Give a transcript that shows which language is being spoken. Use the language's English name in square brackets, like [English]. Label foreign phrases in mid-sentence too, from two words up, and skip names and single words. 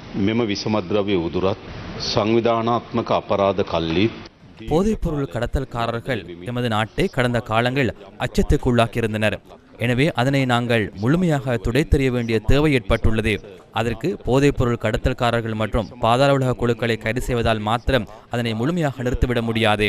[Sinhala] මෙම විසමද්‍රව්‍ය උදුරත් සංවිධානාත්මක අපරාධ කල්ලිත් [Tamil] போதைப்பொருள் கடத்தல்காரர்கள் எமது நாட்டை கடந்த காலங்கள் அச்சத்துக்குள்ளாக்கியிருந்தனர். எனவே அதனை நாங்கள் முழுமையாக துடைத்தெறிய வேண்டிய தேவை ஏற்பட்டுள்ளது. அதற்கு போதைப்பொருள் கடத்தல்காரர்கள் மற்றும் பாதாள உலக குழுக்களை கைது செய்வதால் மாத்திரம் அதனை முழுமையாக நிறுத்திவிட முடியாது.